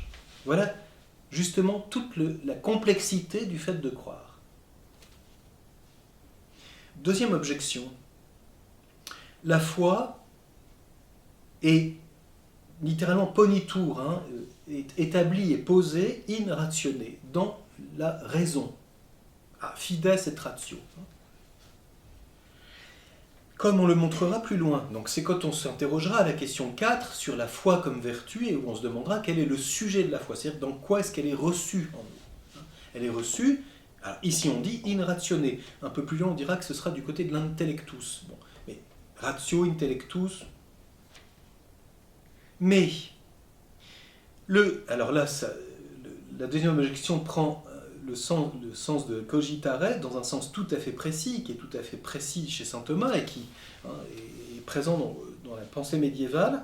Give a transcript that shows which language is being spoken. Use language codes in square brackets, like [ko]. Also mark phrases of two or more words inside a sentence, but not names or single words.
[fr] Voilà justement toute la complexité du fait de croire. Deuxième objection. La foi est littéralement ponitur, est établie et posée [la] in ratione, [fr] dans la raison. [la] Fides et ratio. [fr] Comme on le montrera plus loin. Donc c'est quand on s'interrogera à la question 4 sur la foi comme vertu et où on se demandera quel est le sujet de la foi, c'est-à-dire dans quoi est-ce qu'elle est reçue en nous. Elle est reçue, alors ici on dit [la] in ratione. [fr] Un peu plus loin on dira que ce sera du côté de l'intellectus. Mais [la] ratio, intellectus. [fr] Mais alors là, la deuxième objection prend le sens de cogitare dans un sens tout à fait précis, qui est tout à fait précis chez saint Thomas et qui est présent dans la pensée médiévale.